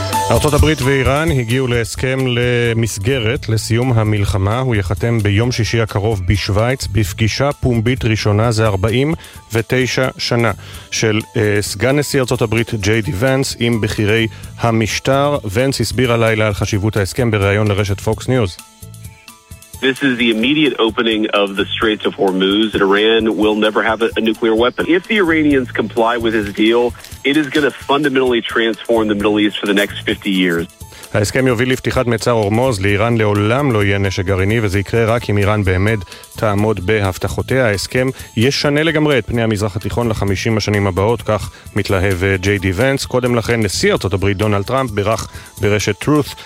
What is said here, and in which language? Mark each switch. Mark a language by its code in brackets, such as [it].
[he] ארצות הברית ואיראן הגיעו להסכם למסגרת לסיום המלחמה. הוא יחתם ביום שישי הקרוב בשוויץ בפגישה פומבית ראשונה. זה 49 שנה של סגן נשיא ארצות הברית ג'יי די ונס עם בכירי המשטר. ונס הסביר הלילה על חשיבות ההסכם בריאיון לרשת פוקס ניוז. [en] This is the immediate opening of the Straits of Hormuz, and Iran will never have a nuclear weapon. If the Iranians comply with this deal, it is going to fundamentally transform the Middle East for the next 50 years. [he] ההסכם יוביל לפתיחת מצר הורמוז. לאיראן לעולם לא יהיה נשק גרעיני, וזה יקרה רק אם איראן באמת תעמוד בהבטחותיה. ההסכם ישנה לגמרי את פני המזרח התיכון ל-50 השנים הבאות, כך מתלהב ג'יי די ונס. קודם לכן, נשיא ארצות הברית דונלד טראמפ בירך ברשת טרוץ.